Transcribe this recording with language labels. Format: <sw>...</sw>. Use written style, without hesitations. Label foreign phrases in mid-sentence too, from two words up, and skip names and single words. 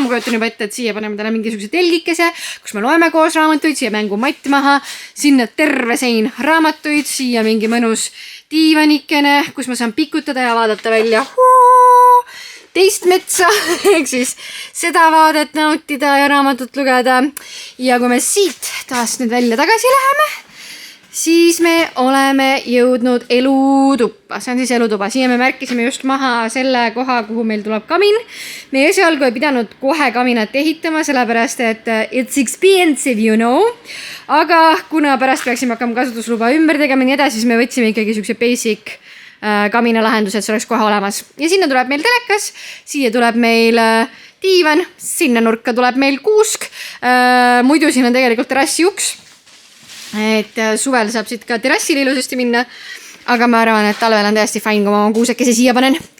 <et>Ma kujutan juba ette, et siia paneme täna mingisuguse telgikese, kus me loeme koos raamatuid, siia mängumatt maha, sinna terve sein raamatuid, siia mingi mõnus diivanikene, kus ma saan pikutada ja vaadata välja teist metsa, ehk siis seda vaadet nautida ja raamatut lugeda. Ja kui me siit taas nüüd välja tagasi läheme, siis me oleme jõudnud elutuppa. See on siis elutuba. Siia me märkisime just maha selle koha, kuhu meil tuleb kamin. Me esialgu ei pidanud kohe kaminat ehitama, sellepärast et</et> <en>it's expensive, you know.</en> <et>Aga kuna pärast peaksime hakkama kasutusluba ümber tegema nii edasi, siis me võtsime ikkagi siukse basic kamina lahendus, et see oleks kohe olemas. Ja sinna tuleb meil telekas, siia tuleb meil diivan, sinna nurka tuleb meil kuusk. Muidu siin on tegelikult terrassi uks. Et suvel saab siit ka terrassile ilusasti minna, aga ma arvan, et talvel on täiesti fine, kui ma oma kuusekese siia panen.</et>